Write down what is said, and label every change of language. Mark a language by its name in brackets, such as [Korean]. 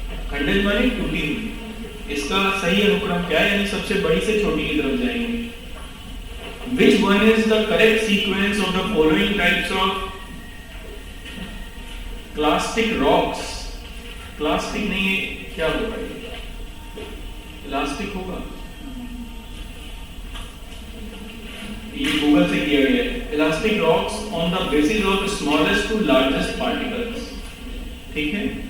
[Hindi] खंडित माने टूटी हुई, इसका सही अनुक्रम क्या है, यानी सबसे बड़ी से छोटी की तरफ जाएंगे। [English] Which one is the correct sequence of the following types of clastic rocks? [Hindi] Clastic नहीं है, क्या होगा ये? इलास्टिक होगा, ये गूगल से किया गया है। [English] elastic rocks on the basis of smallest to largest particles, [Hindi] ठीक है।